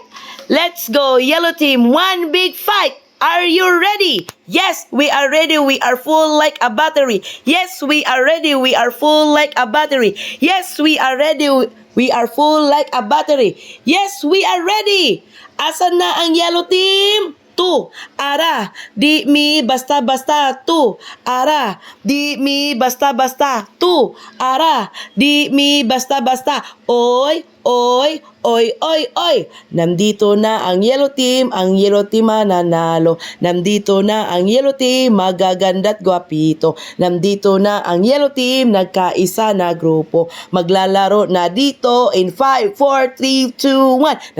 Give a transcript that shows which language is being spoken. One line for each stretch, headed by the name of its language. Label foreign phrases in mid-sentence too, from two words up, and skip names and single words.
English: Let's go, Yellow Team! One big fight! Are you ready? Yes, we are ready. We are full like a battery. Yes, we are ready. We are full like a battery. Yes, we are ready. We are full like a battery. Yes, we are ready.
Filipino: Asan na ang Yellow Team? Tu, ara, di mi basta-basta, tu, ara, di mi basta-basta, tu, ara, di mi basta-basta, oy, oy, oy, oy, oy. Nandito na ang Yellow Team mananalo. Nandito na ang Yellow Team, magaganda't gwapito. Nandito na ang Yellow Team, nagkaisa na grupo. Maglalaro na dito in 5, 4, 3, 2, 1.